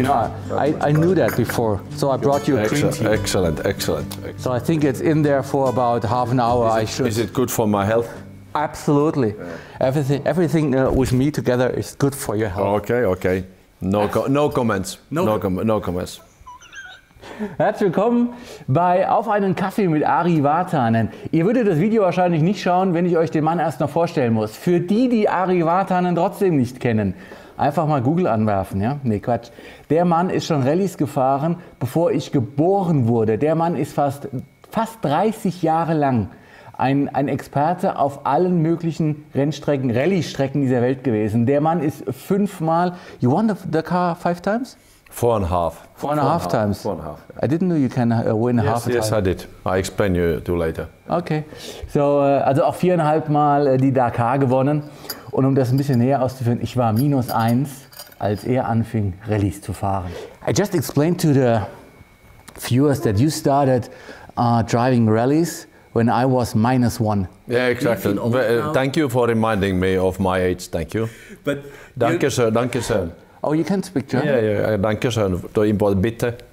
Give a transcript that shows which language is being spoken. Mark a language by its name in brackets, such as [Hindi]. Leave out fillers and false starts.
[English] You know, I knew that before, so I brought you a green tea. Excellent. So I think it's in there for about half an hour. Is it good for my health? Absolutely. Yeah. Everything with me together is good for your health. Okay. No comments. No comments. [German] Herzlich willkommen bei Auf einen Kaffee mit Ari Vatanen. Ihr würdet das Video wahrscheinlich nicht schauen, wenn ich euch den Mann erst noch vorstellen muss. Für die, die Ari Vatanen trotzdem nicht kennen, einfach mal Google anwerfen, ja? Nee, Quatsch. Der Mann ist schon Rallyes gefahren, bevor ich geboren wurde. Der Mann ist fast 30 Jahre lang ein Experte auf allen möglichen Rennstrecken, Rallye-Strecken dieser Welt gewesen. Der Mann ist 5-mal... [English] You won the car 5 times? 4.5. 4.5 times. 4.5. I didn't know you can win half a time. Yes, I did. I explain you to later. Okay. [German] So, also auch 4,5 Mal die Dakar gewonnen. Und um das ein bisschen näher auszuführen, ich war -1, als er anfing, Rallyes zu fahren. [English] I just explained to the viewers that you started driving rallies when I was -1. Yeah, exactly. Thank you for reminding me of my age. Thank you. But [German] danke schön. [English] Oh, you can speak German? Yeah. [German] Danke schön. Bitte.